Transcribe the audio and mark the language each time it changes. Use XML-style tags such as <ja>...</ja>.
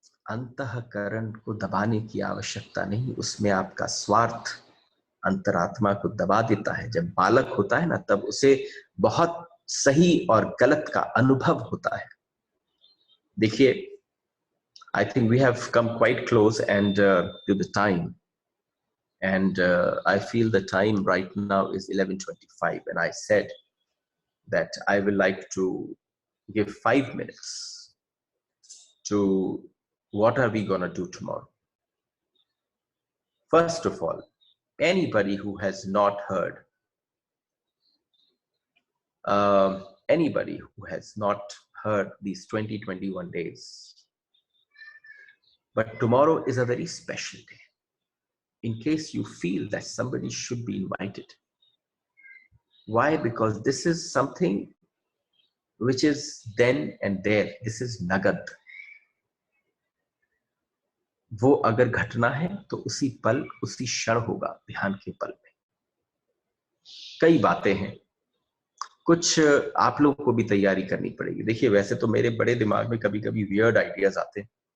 <hi>अंतःकरण को दबाने की आवश्यकता नहीं, उसमें आपका स्वार्थ अंतरात्मा को दबा देता है। जब बालक होता है ना तब उसे बहुत सही और गलत का अनुभव होता है।</hi> <en>देखिए, I think we have come quite close and to the time, and I feel the time right now is 11:25, and I said that I will like to give 5 minutes to what are we gonna do tomorrow. First of all, anybody who has not heard, anybody who has not heard these 2021 days, but tomorrow is a very special day. In case you feel that somebody should be invited. Why? Because this is something which is then and there. This is nagad.</en> <hi>वो अगर घटना है तो उसी पल उसी क्षण होगा, ध्यान के पल में। कई बातें हैं, कुछ आप लोगों को भी तैयारी करनी पड़ेगी। देखिए, वैसे तो मेरे बड़े दिमाग में कभी कभी वियर्ड आइडियाज आते हैं।</hi>